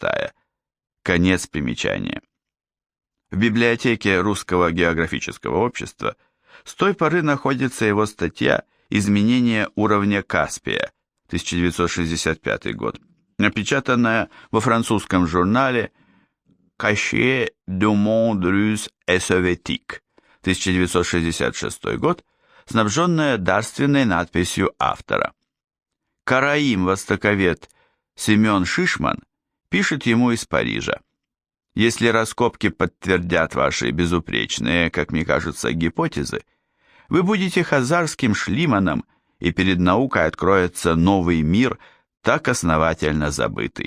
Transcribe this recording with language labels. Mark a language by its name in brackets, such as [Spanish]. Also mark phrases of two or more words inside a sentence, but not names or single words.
[Russian] Конец примечания. В библиотеке Русского географического общества с той поры находится его статья «Изменение уровня Каспия», 1965 год, напечатанная во французском журнале «Cahiers du monde russe et soviétique», 1966 год, снабженная дарственной надписью автора. Караим-востоковед Семен Шишман пишет ему из Парижа: «Если раскопки подтвердят ваши безупречные, как мне кажется, гипотезы, вы будете хазарским Шлиманом, и перед наукой откроется новый мир, так основательно забытый».